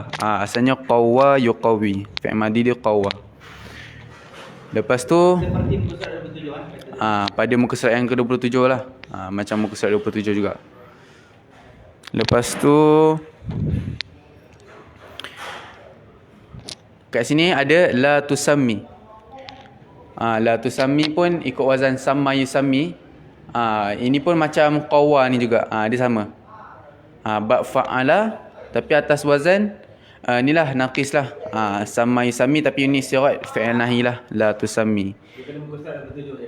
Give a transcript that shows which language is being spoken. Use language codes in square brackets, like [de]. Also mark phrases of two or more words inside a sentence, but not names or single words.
[ms] Asalnya [ar] قوّى يقوّي. فعل ماضي [ms] dia qawwa. Lepas tu Seperti muka surat 27 pada muka surat yang ke-27 lah. Macam muka surat 27 juga. Lepas tu kat sini ada [ar] لا تسمّي. لا تسمّي [ms] pun ikut wazan sama yusammi. Ini pun macam qawwa ni juga. Dia sama. Ba fa'ala tapi atas wazan inilah naqis lah. Sama yusammi tapi ini sirat [ar] فعل نهي [ms] lah. [ar] لا تسمّي. [ms] muka surat 27 juga.